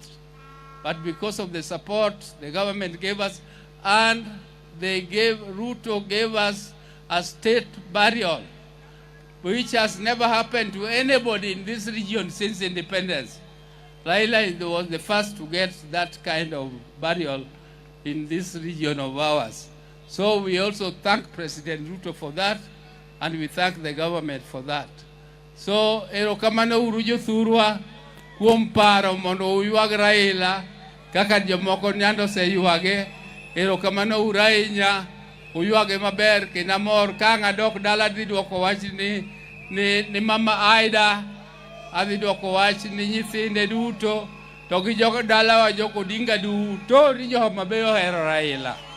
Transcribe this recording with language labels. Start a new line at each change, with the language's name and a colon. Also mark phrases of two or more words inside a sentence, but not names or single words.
English: But because of the support the government gave us, and Ruto gave us a state burial, which has never happened to anybody in this region since independence. Raila was the first to get that kind of burial in this region of ours. So we also thank President Ruto for that, and we thank the government for that.
Luo (Kenya and Tanzania): So erokamano uru jothurwa kuom paro mondo uyuag Raila kaka jomoko nyando se yuage. Erokamano uru ahinya, uyuage maber kendo mor ka ng'adok dala dhi duoko wach ni Mama Aida, adhi duoko wach ni nyithinde duto, to gi jogo dala wa joko Odinga duto ni jo mabeyo ohero Raila.